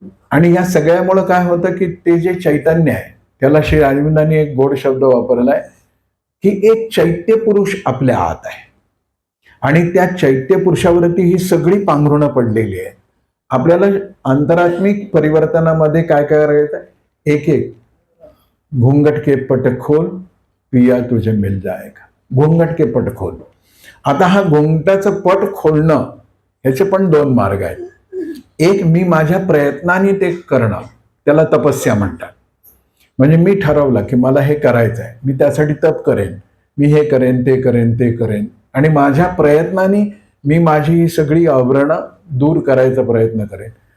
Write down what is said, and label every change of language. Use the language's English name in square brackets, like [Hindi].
[Marathi] आणि या सगळ्यामुळं काय होतं की ते जे चैतन्य आहे त्याला श्री अरविंदांनी एक गोड शब्द वापरलाय की एक चैत्य पुरुष आपल्या आत आहे आणि त्या चैत्य पुरुषावरती ही सगळी पांघरुणं पडलेली आहे. आपल्याला अंतरात्मिक परिवर्तनामध्ये काय काय करायचं? [Hindi] एक एक घूंघट के पट खोल पिया तुझे मिल जाएगा. घूंघट के पट खोल. [Marathi] आता हा घुंगटाचं पट खोलणं ह्याचे पण 2 मार्ग आहेत. एक, मी माझ्या प्रयत्नाने ते करणं, त्याला तपस्या म्हणतात. म्हणजे मी ठरवलं की मला हे करायचं आहे, मी त्यासाठी तप करेन, मी हे करेन, ते करेन, ते करेन आणि माझ्या प्रयत्नाने मी माझी ही सगळी आवरणं दूर करायचा प्रयत्न करेन.